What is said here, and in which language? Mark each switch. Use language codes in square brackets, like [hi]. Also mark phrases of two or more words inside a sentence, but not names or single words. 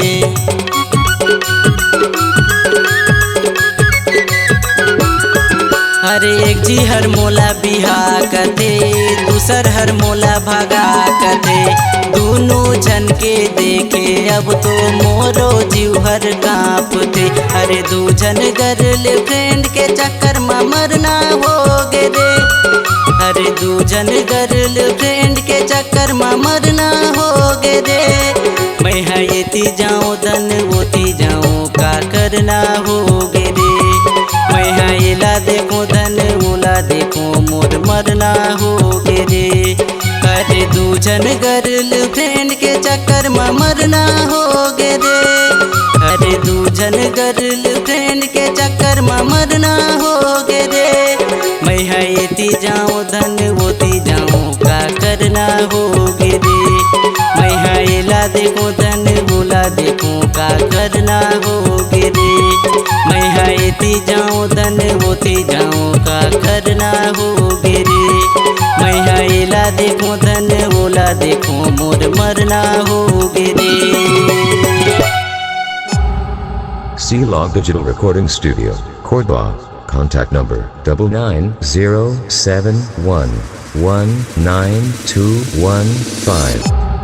[hne] अरे एक जी हर मोला बिहा कथे दूसर हर मोला भगा कथे। दोनों जन के देखे अब तो मोरो जीव हर कांपते। अरे दूजन गर्लफ्रेंड के चक्कर में मरना हो गे रे। अरे दूजन गर्लफ्रेंड के चक्कर में मरना हो गे रे। मैं येती जाऊँ धन होती जाऊँ का करना हो गे रे। मैं येला देखो धन बोला देखो मोर मरना हो गे रे। अरे दूजन गर्लफ्रेंड के चक्कर में मरना हो गे रे। अरे दूजन गर्लफ्रेंड के चक्कर में मरना हो गे रे। मैं येती जाऊँ धन होती जाऊँ का करना हो गे रे। मैं येला देखो धन बोला देखो का करना हो गे रे। मैं येती जाऊँ धन होती जाऊँ का करना हो गे रे। मैं एला देखो धन ओला देखो मोर मरना हो गिरे। [en] C-Log Digital Recording Studio, Cordoba. Contact number 9907119215.